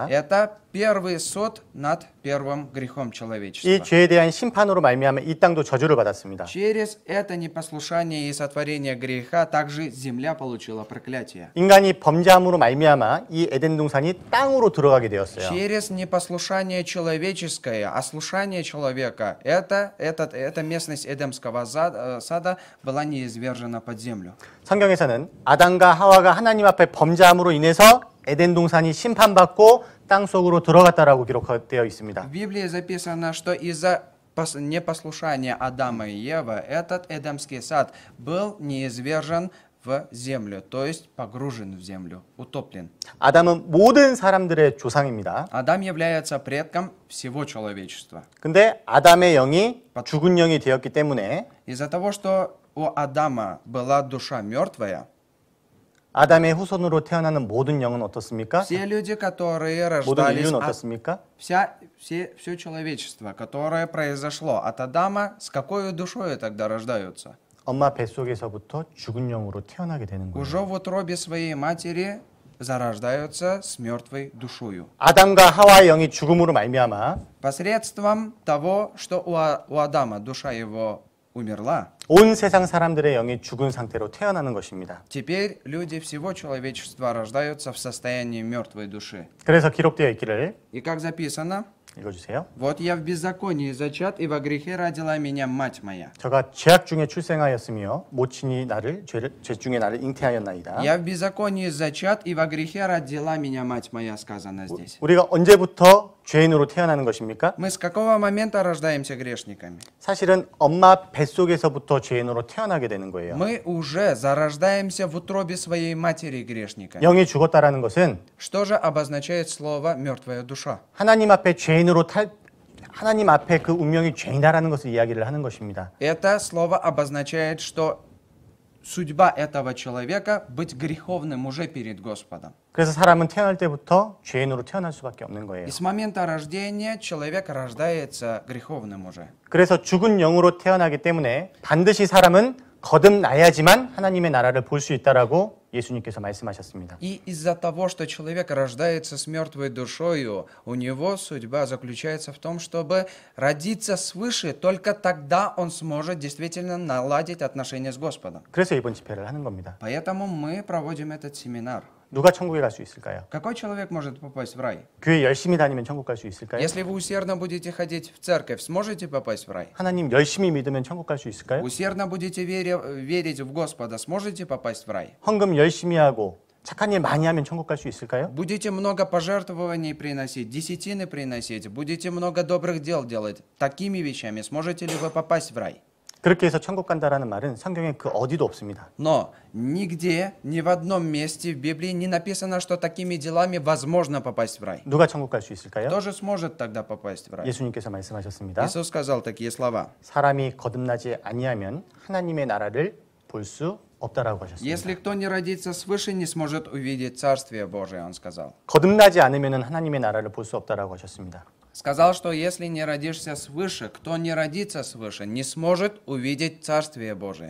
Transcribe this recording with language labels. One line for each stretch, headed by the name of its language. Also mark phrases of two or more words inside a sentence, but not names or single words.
Russian: Это первый суд над первым грехом
Korean: 이
Russian: человечества.
Korean: 죄에 대한 심판으로 말미암아 이 땅도 저주를 받았습니다.
Russian: Через это непослушание и сотворение греха также земля получила проклятие.
Korean: 인간이 범죄함으로 말미암아 이 에덴 동산이 땅으로 들어가게 되었어요.
Russian: Через непослушание человеческое, ослушание человека, эта местность Эдемского сада была неизвержена под землю.
Korean: 성경에서는 아담과 하와가 하나님 앞에 범죄함으로 인해서 에덴 동산이 심판받고 땅 속으로 들어갔다라고 기록되어 있습니다.
Russian: В Библии записано, что из-за непослушания Адама и Евы этот Эдемский сад был неизвержен в землю, то есть погружен в землю, утоплен.
Korean: 아담은 모든 사람들의 조상입니다.
Russian: Адам является предком всего человечества.
Korean: 근데 아담의 영이 죽은 영이 되었기 때문에
Russian: Из-за того, что у Адама была душа мертвая,
Korean: 아담의 후손으로 태어나는 모든 영은 어떻습니까?
Russian: все люди, которые
Korean: 모든
Russian: рождались
Korean: 인류는
Russian: от
Korean: 어떻습니까?
Russian: все человечество, которое произошло от Адама, с какой душой тогда рождаются?
Korean: 엄마 뱃속에서부터 죽은 영으로 태어나게 되는 거예요.
Russian: Уже в утробе своей матери зарождаются с мертвой душою.
Korean: 아담과 하와의 영이 죽음으로 말미암아
Russian: Посредством того, что у Адама душа его умерла,
Korean: 온 세상 사람들의 영이 죽은 상태로 태어나는 것입니다.
Russian: теперь люди всего человечества рождаются в состоянии мертвой души.
Korean: 그래서 기록되어 있기를
Russian: И как записано,
Korean: 읽어주세요.
Russian: вот я в беззаконии зачат, и во грехе родила меня мать моя.
Korean: 저가 죄악 중에 출생하였으며 모친이 나를 죄 중에 나를 잉태하였나이다.
Russian: Я в беззаконии зачат, и во грехе родила меня мать моя, сказано здесь.
Korean: 우리가 언제부터 죄인으로 태어나는 것입니까?
Russian: Мы с какого момента рождаемся грешниками?
Korean: 사실은 엄마 뱃속에서부터 죄인으로 태어나게 되는 거예요.
Russian: Мы уже зарождаемся в утробе своей матери грешниками.
Korean: 영이 죽었다라는 것은
Russian: Что же обозначает слово «мертвая душа»?
Korean: 하나님 앞에 하나님 앞에 그 운명이 죄인이라는 것을 이야기를 하는 것입니다.
Russian: Это слово обозначает, что судьба этого человека быть греховным уже перед Господом.
Korean: 그래서 사람은 태어날 때부터 죄인으로 태어날 수밖에 없는 거예요.
Russian: И с момента рождения человек рождается греховным уже.
Korean: 그래서 죽은 영으로 태어나기 때문에 반드시 사람은 거듭나야지만 하나님의 나라를 볼 수 있다라고 예수님께서 말씀하셨습니다.
Russian: И из-за того, что человек рождается с мертвой душою, у него судьба заключается в том, чтобы родиться свыше, только тогда он сможет действительно наладить отношения с Господом.
Korean: 그래서 이번 집회를 하는 겁니다.
Russian: Поэтому мы проводим этот семинар.
Korean: 누가 천국에 갈 수 있을까요?
Russian: Какой человек может попасть в рай?
Korean: 교회 열심히 다니면 천국 갈 수 있을까요?
Russian: Если вы усердно будете ходить в церковь, сможете попасть в рай?
Korean: 하나님 열심히 믿으면 천국 갈 수 있을까요?
Russian: Усердно будете верить в Господа, сможете попасть в рай?
Korean: 헌금 열심히 하고 착한 일 많이 하면 천국 갈 수 있을까요?
Russian: Будете много пожертвований приносить, десятины приносить, будете много добрых дел делать. Такими вещами сможете ли вы попасть в рай?
Korean: 그렇게 해서 천국 간다라는 말은 성경에 그 어디도 없습니다.
Russian: Но нигде, ни в одном месте в Библии не написано, что такими делами возможно попасть в рай.
Korean: 누가 천국 갈 수 있을까요?
Russian: Кто же сможет тогда попасть в рай?
Korean: 예수님께서 말씀하셨습니다.
Russian: Иисус сказал такие слова.
Korean: 사람이 거듭나지 아니하면 하나님의 나라를 볼 수 없다라고 하셨습니다.
Russian: Если кто не родится свыше, не сможет увидеть Царствие Божие, он сказал.
Korean: 거듭나지 않으면 하나님의 나라를 볼 수 없다라고 하셨습니다.
Russian: Сказал, что если не родишься свыше, кто не родится свыше, не сможет увидеть Царствие Божие.